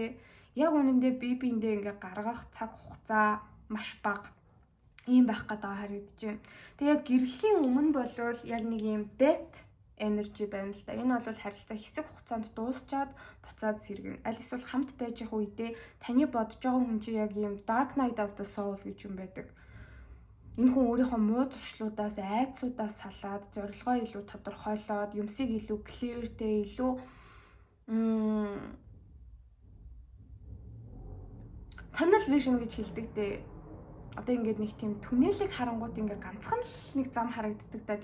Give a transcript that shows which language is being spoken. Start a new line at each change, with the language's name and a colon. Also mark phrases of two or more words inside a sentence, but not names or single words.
Mongolian: Яг үнэндээ бие биендээ ингээ гаргах цаг хугацаа маш бага ийм байх гэдэг харагдаж байна. Тэгээ яг гэрлийн өмнө болвол яг нэг ийм
English: death energy
Mongolian: байна л да. Энэ бол харилцаа хэсэг хугацаанд дуусчаад буцаад сэргэн. Аль эсвэл хамт байж явах үедээ таны бодож байгаа хүн чинь яг ийм
English: dark night of the soul
Mongolian: гэж юм байдаг. Энэ хүн өөрийнхөө муу зуршлуудаас, айдсуудаас салаад, зорилгоо илүү тодорхойлоод, юмсыг илүү clearтэй, илүү
English: tunnel vision
Mongolian: гэж хэлдэг дээ. Одоо ингээд нэг тийм түнэлэг харангууд ингээд ганцхан л нэг зам харагддаг да.